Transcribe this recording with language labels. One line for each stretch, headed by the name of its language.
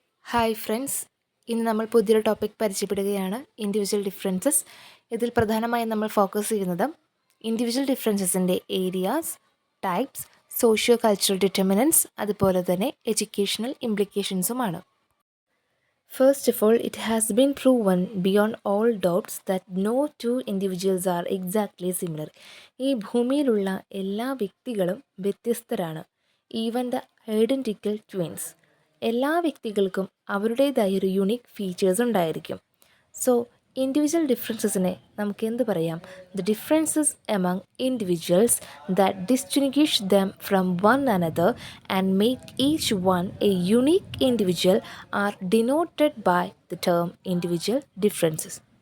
Malayalam: Hi friends, ഇന്ന് നമ്മൾ പുതിയൊരു ടോപ്പിക് പരിചയപ്പെടുകയാണ്. Individual differences. ഇതിൽ പ്രധാനമായും നമ്മൾ ഫോക്കസ് ചെയ്യുന്നത് individual ഡിഫറൻസസിൻ്റെ areas, types, socio cultural determinants, അതുപോലെ തന്നെ educational ഇംപ്ലിക്കേഷൻസുമാണ്.
English: First of all, it has been proven beyond all doubts that no two individuals are exactly similar.
Malayalam: ഈ ഭൂമിയിലുള്ള എല്ലാ വ്യക്തികളും വ്യത്യസ്തരാണ്.
English: Even the identical twins.
Malayalam: എല്ലാ വ്യക്തികൾക്കും അവരുടേതായ ഒരു യുണീക്ക് ഫീച്ചേഴ്സ് ഉണ്ടായിരിക്കും.
English: so individual ഡിഫറൻസസിനെ
Malayalam: നമുക്ക് എന്ത് പറയാം?
English: The differences among individuals that distinguish them from one another and make each one a unique individual are denoted by the term individual differences.